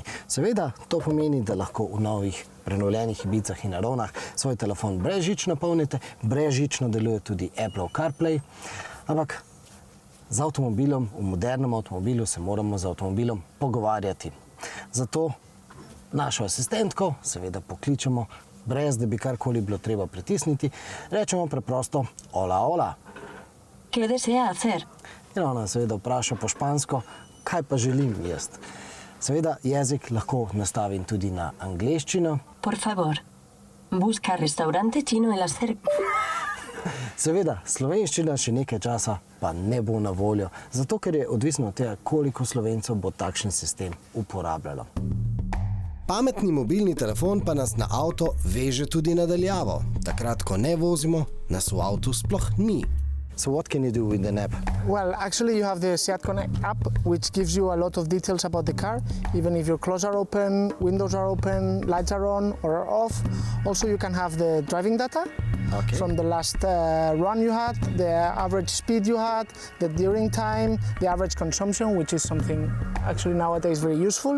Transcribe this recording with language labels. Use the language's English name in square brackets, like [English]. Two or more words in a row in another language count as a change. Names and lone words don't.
[Slovenian] Seveda to pomeni, da lahko v novih prenovljenih Ibicah in Aronah svoj telefon brezžično napolnite, brezžično deluje tudi Apple CarPlay, ampak z avtomobilom, v modernem avtomobilu se moramo z avtomobilom pogovarjati. Zato našo asistentko seveda pokličemo, brez da bi karkoli bilo treba pritisniti, rečemo preprosto hola, hola. [Spanish] ¿Qué desea hacer? [Slovenian] In ona seveda vpraša po špansko, kaj pa želim jaz. Seveda jezik lahko nastavim tudi na angleščino. [Spanish] Por favor, busca restaurante chino en la cerca. [Slovenian] Seveda, slovenščina še nekaj časa pa ne bo na voljo, zato ker je odvisno od tega, koliko Slovencev bo takšen sistem uporabljalo. Pametni mobilni telefon pa nas na avto veže tudi na daljavo. Takrat, ko ne vozimo, nas v avtu sploh ni. [English] So what can you do with an app? Well, actually, you have the Seat Connect app, which gives you a lot of details about the car, even if your clothes are open, windows are open, lights are on or are off. Also, you can have the driving data from the last run you had, the average speed you had, the during time, the average consumption, which is something actually nowadays very useful.